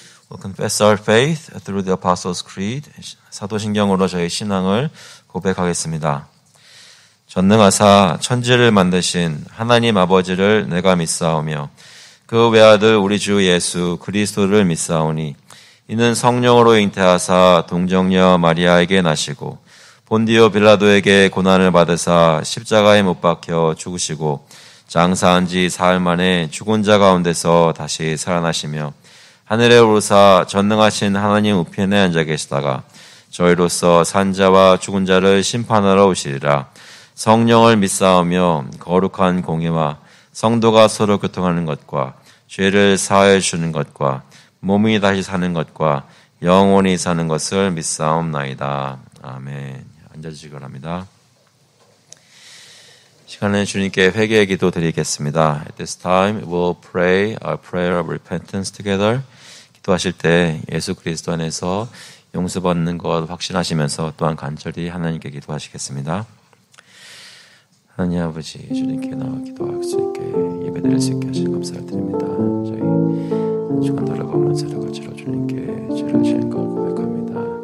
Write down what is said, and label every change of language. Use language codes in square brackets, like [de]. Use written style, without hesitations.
[en] We'll confess our faith through the Apostles' Creed. [ko] 사도신경으로 저희 신앙을 고백하겠습니다. 전능하사 천지를 만드신 하나님 아버지를 내가 믿사오며 그 외아들 우리 주 예수 그리스도를 믿사오니 이는 성령으로 잉태하사 동정녀 마리아에게 나시고 본디오 빌라도에게 고난을 받으사 십자가에 못 박혀 죽으시고 장사한 지 사흘 만에 죽은 자 가운데서 다시 살아나시며 하늘에 오르사 전능하신 하나님 우편에 앉아 계시다가 저희로서 산자와 죽은 자를 심판하러 오시리라. 성령을 믿사오며 거룩한 공예와 성도가 서로 교통하는 것과 죄를 사하여 주는 것과 몸이 다시 사는 것과 영원히 사는 것을 믿사옵나이다. 아멘. 앉아주시기 바랍니다. 시간에 주님께 회개의 기도 드리겠습니다. [en] At this time, we'll pray a prayer of repentance together. [ko] 기도하실 때 예수 그리스도 안에서 용서받는 것 확신하시면서 또한 간절히 하나님께 기도하시겠습니다. 하나님 아버지, 주님께 나와 기도할 수 있게 예배드릴 수 있게 하시는 감사를 드립니다. 저희 주간 돌아보면서 저로 주님께 죄를 지은 걸 고백합니다.